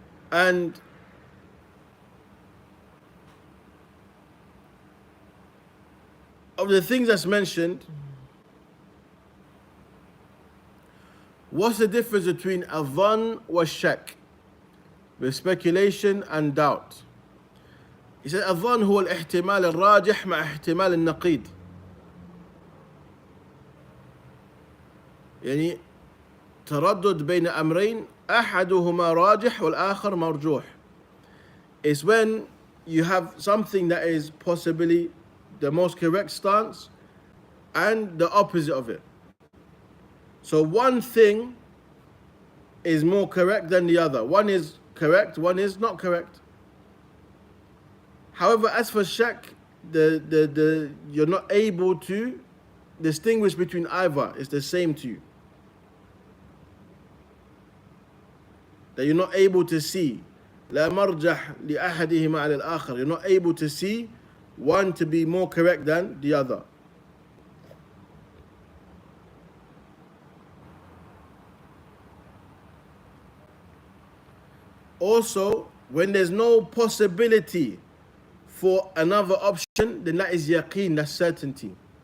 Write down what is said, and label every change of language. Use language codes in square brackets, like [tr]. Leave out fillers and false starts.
[en] And of the things that's mentioned, what's the difference between adhan wa shak? with speculation and doubt. He said [ar] الظن هو الاحتمال الراجح مع احتمال النقيض. يعني تردد بين أمرين أحدهما راجح والآخر مرجوح. [en] It's when you have something that is possibly the most correct stance and the opposite of it. So one thing is more correct than the other. One is correct, one is not correct. However, as for shak, you're not able to distinguish between either. It's the same to you. That you're not able to see. [ar] لا مرجح لأحدهما على الآخر. [en] You're not able to see one to be more correct than the other. Also, when there's no possibility for another option, then that is yaqeen, that's certainty.